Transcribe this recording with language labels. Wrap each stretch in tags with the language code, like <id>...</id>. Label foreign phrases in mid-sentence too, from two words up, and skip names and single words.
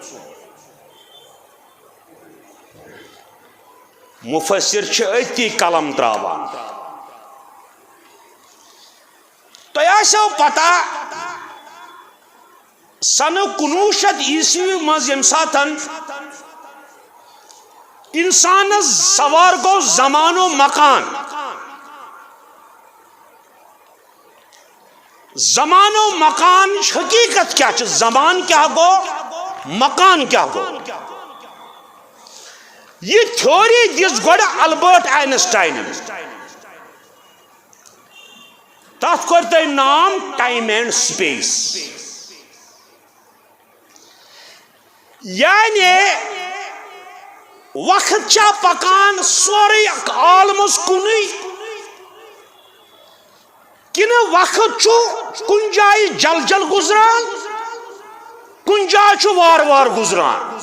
<ks>مفسر چھِ أتی قلم تراوان تۄہہِ آسیو پتہ سنہٕ 1900 عیسوی منٛز ییٚمہِ ساتہٕ انسانس سوار گوٚو زمان و مکان زمان و مکان حقیقت کیا چھِ زمان کیا گو مکان کیا گو یہ تھیوری دِژ گۄڈٕ البرٹ آئنسٹاین تتھ کوٚر تٔمۍ نام</ks> <en>time and space</en> <ks>یعنی وقت چھا پکان سورُے عالمس کُنُے کنہ وقت چھُ کُنہِ جایہِ جل جل گزران کُنہِ جایہِ چھُ وار وار گزران</ks>